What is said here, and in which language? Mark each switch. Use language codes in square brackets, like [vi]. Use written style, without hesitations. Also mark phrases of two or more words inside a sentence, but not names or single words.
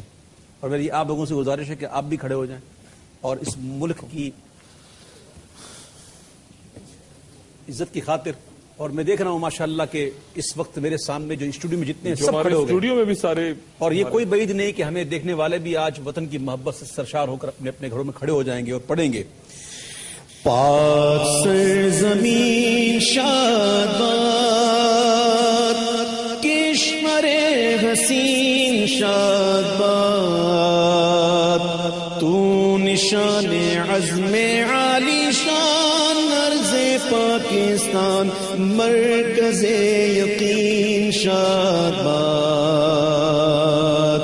[ur] اور میری آپ لوگوں سے گزارش ہے کہ آپ بھی کھڑے ہو جائیں اور اس ملک کی عزت کی خاطر. اور میں دیکھ رہا ہوں ماشاءاللہ کہ اس وقت میرے سامنے جو اسٹوڈیو میں جتنے سب کھڑے ہو گئے، اسٹوڈیو میں بھی سارے. اور یہ کوئی بعید نہیں کہ ہمیں دیکھنے والے بھی آج وطن کی محبت سے سرشار ہو کر اپنے اپنے گھروں میں کھڑے ہو جائیں گے اور پڑھیں گے. پاک سرزمین شاد باد، کشمر حسین شاد باد، تو نشان عزم عالی شان عرض پاکستان، مرکز یقین شاد باد.